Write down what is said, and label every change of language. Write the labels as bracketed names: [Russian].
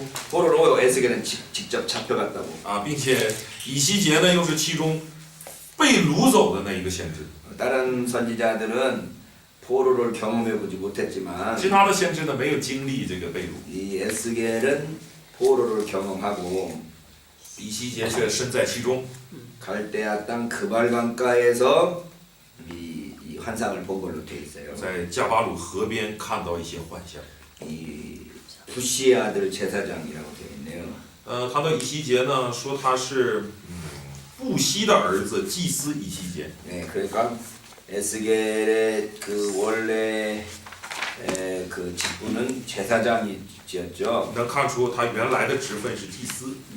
[Korean] 포로로 에스겔은 직접 잡혀갔다고. [Chinese] 并且以西结呢又是其中被掳走的那一个先知。 [Korean] 다른 선지자들은 포로를 경험해보지 못했지만 [Chinese] 其他的先知呢没有经历这个被掳， [Korean] 이 에스겔은 포로를 경험하고 [Chinese] 以西结却身在其中， [Korean] 갈대아 땅 그발 강가에서 이 환상을 본 걸로 되어 있어요. [Chinese] 在加巴鲁河边看到一些幻象。 [Korean] 이 부시의 아들 제사장이라고 되어 있네요. [Chinese] 谈到以西结呢，说他是布西的儿子祭司以西结。 [Korean] 네, 그러니까 에스겔의 그 원래 그 직분은 제사장이었죠. [Chinese] 能看出他原来的职分是祭司。